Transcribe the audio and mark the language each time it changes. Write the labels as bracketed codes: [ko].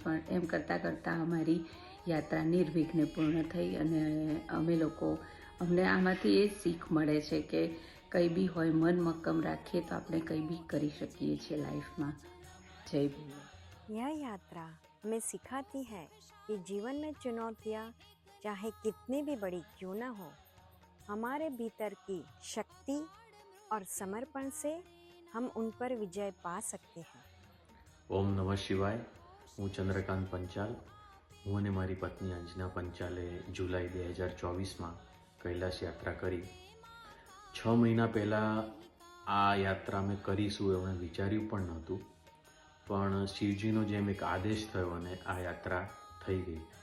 [gu] પણ એમ કરતાં અમારી યાત્રા નિર્વિઘ્ને પૂર્ણ થઈ અને અમને આમાંથી એ શીખ મળે છે કે કંઈ બી હોય, મન મક્કમ રાખીએ તો આપણે કંઈ બી કરી શકીએ છીએ લાઈફમાં. જય ભીમ. [hi] यह यात्रा हमें सिखाती है कि जीवन में चुनौतियाँ चाहे कितनी भी बड़ी क्यों ना हो, हमारे भीतर की शक्ति और समर्पण से हम उन पर विजय पा सकते हैं. [gu] ઓમ નમઃ શિવાય. હું ચંદ્રકાંત પંચાલ. હું અને મારી પત્ની અંજના પંચાલે જુલાઈ 2024માં કૈલાશ યાત્રા કરી. 6 મહિના પહેલાં આ યાત્રા અમે કરીશું એવું મેં વિચાર્યું પણ નહોતું, પણ શિવજીનો જેમ એક આદેશ થયો અને આ યાત્રા થઈ ગઈ.